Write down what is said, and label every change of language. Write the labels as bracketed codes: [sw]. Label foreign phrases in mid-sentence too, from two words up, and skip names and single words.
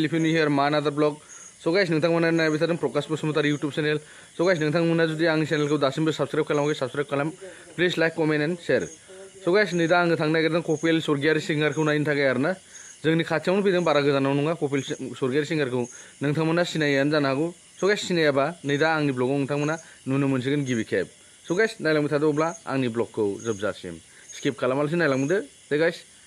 [en] If you're new here, my another vlog. So guys, [brx] नोंथांमोना नायबाय थादों प्रकाश बसुमतारी YouTube channel. [en] So guys, [brx] नोंथांमोना जुदि आंनि channelखौ दासिमबो subscribe खालामाखै subscribe खालाम. [en] Please like, comment and share. So guys, [brx] नै दा आङो थांनो नागिरदों कपिल स्वर्गियारी सिंगारखौ नायनो थाखाय आरोना. जोंनि खाथियावनो फैदों बारा गोजानाव नङा कपिल स्वर्गियारी सिंगारखौ. नोंथांमोना सिनायोआनो जानो हागौ. [en] So guys, [brx] सिनायाबा नै दा आंनि ब्लगाव नोंथांमोना नुनो मोनसिगोन गिबि खेब. [en] So guys, [brx] नायलांबाय थादो अब्ला आंनि ब्लगखौ जोबजासिम. Skip खालामालासिनो नायलांदो. दे guys.